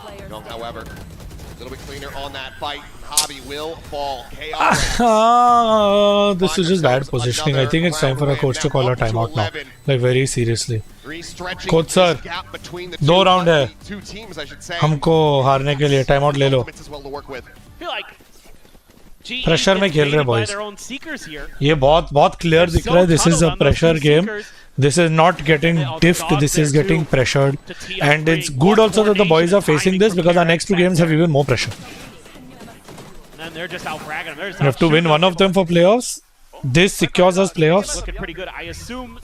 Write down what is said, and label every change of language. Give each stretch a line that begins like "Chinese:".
English: Young, however, a little bit cleaner on that fight. Hobby will fall. Chaos. This is just bad positioning. I think it's time for a coach to call a timeout now. Like very seriously.
Hindi: Coach sir, 2 round है. हमको हारने के लिए time out ले लो. Pressure में खेल रहे हैं बॉयज. ये बहुत क्लियर दिख रहा है.
English: This is a pressure game. This is not getting diffed, this is getting pressured. And it's good also that the boys are facing this because our next 2 games have even more pressure. And they're just out fragging them. We have to win one of them for playoffs. This secures us playoffs. Looking pretty good. I assume.